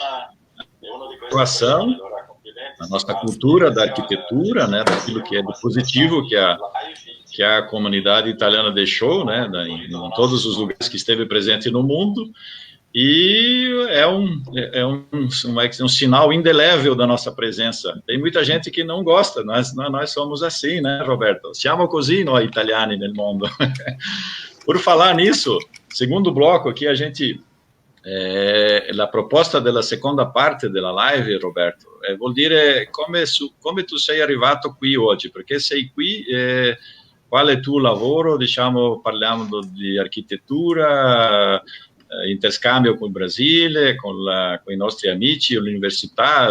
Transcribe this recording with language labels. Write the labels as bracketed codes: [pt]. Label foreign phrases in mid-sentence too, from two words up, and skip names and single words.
[pt] inovação, a nossa cultura da arquitetura, né, daquilo que é do positivo que a comunidade italiana deixou, né, em todos os lugares que esteve presente no mundo, e é um sinal indelével da nossa presença. Tem muita gente que não gosta, nós somos assim, né, Roberto? [it] Siamo così noi italiani nel mondo. [pt] Por falar nisso, segundo bloco aqui, a gente... [it] la proposta della seconda parte della live, Roberto, vuol dire come tu sei arrivato qui oggi, perché sei qui, qual è il tuo lavoro, diciamo, parliamo di architettura, interscambio con il Brasile, con i nostri amici, l'università.